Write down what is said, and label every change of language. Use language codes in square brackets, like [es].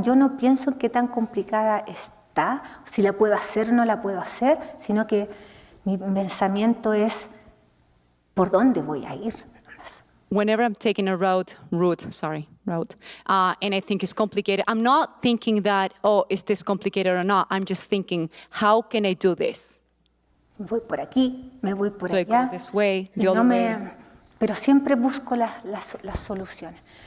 [es] Yo no pienso en qué tan complicada está, si la puedo hacer o no la puedo hacer, sino que mi pensamiento es ¿por dónde voy a ir? [en] Whenever I'm taking a route, and I think it's complicated, I'm not thinking that, is this complicated or not? I'm just thinking, how can I do this? [es] Voy por aquí, me voy por [en] So [es] allá. [en] I go this way, the other way. [es] Pero siempre busco las soluciones.